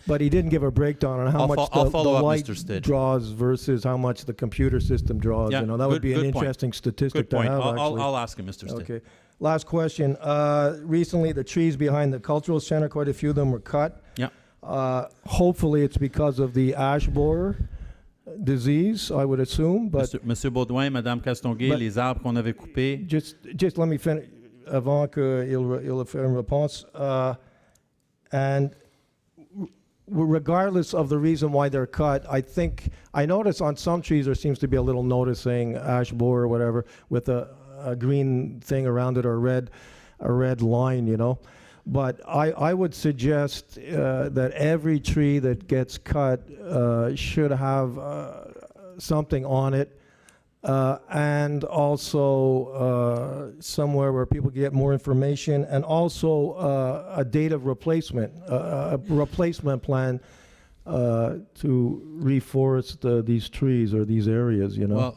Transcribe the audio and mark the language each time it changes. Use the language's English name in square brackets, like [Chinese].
[English] But he didn't give a breakdown on how much the light draws versus how much the computer system draws. Yeah, that would be an interesting statistic to have. I'll ask him, Mr. Stitt. Okay. Last question. Recently, the trees behind the cultural center, quite a few of them were cut. Yeah. Hopefully, it's because of the ash borer disease, I would assume. But [French] Monsieur Baudouin, Madame Castonguay, les arbres qu'on avait coupés. [English] Just let me finish [French] avant qu'il fasse une réponse. [English] And regardless of the reason why they're cut, I notice on some trees there seems to be a little notice saying ash borer or whatever with a a green thing around it or a red line, you know. But I would suggest that every tree that gets cut should have something on it, and also somewhere where people get more information, and also a date of replacement, a replacement plan to reforest these trees or these areas, you know.